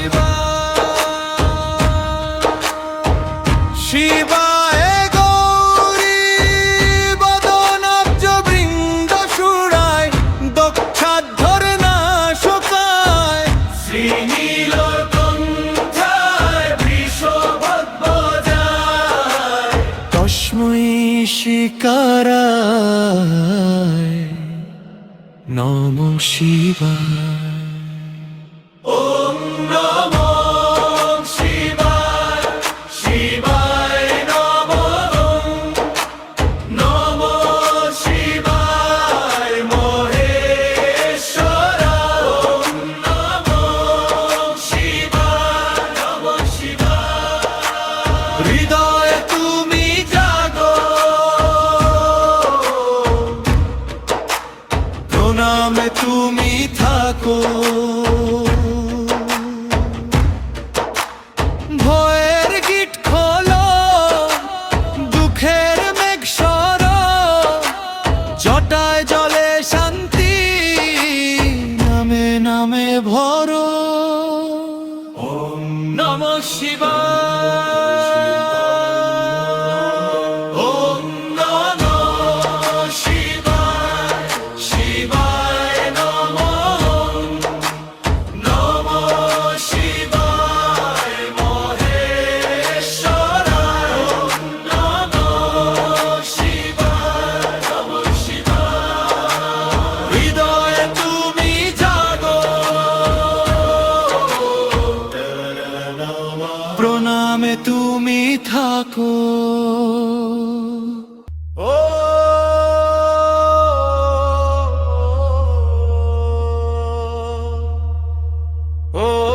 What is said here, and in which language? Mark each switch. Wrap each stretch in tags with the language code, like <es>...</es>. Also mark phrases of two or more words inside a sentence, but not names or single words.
<sa>শিবায় গৌরী বদনাব্জ বৃন্দ সুরায় দক্ষাধ্বর নাশকায় শ্রীনীলকণ্ঠায় বৃষভধ্বজায় তস্मै শিকারায় নমঃ শিবায়। ॐ नमः शिवाय शिवाय नमः। नमः शिवाय महेश्वराय। ॐ नमः शिवाय नमः शिवाय।</sa> <bn>হৃদয়ে তুমি জাগো, প্রণামে তুমি থাকো। ভয়ের গিট খোলো, দুঃখের মেঘ সরো, জটায় জলে শান্তি নামে নামে ভরো।</bn> <sa>নমঃ শিবায়। ॐ नमः शिवाय शिवाय नमः। नमः शिवाय महेश्वराय। ॐ नमः शिवाय नमः शिवाय।</sa> <bn>হৃদয়ে তুমি জাগো, প্রণামে তুমি থাকো। ও ও</bn>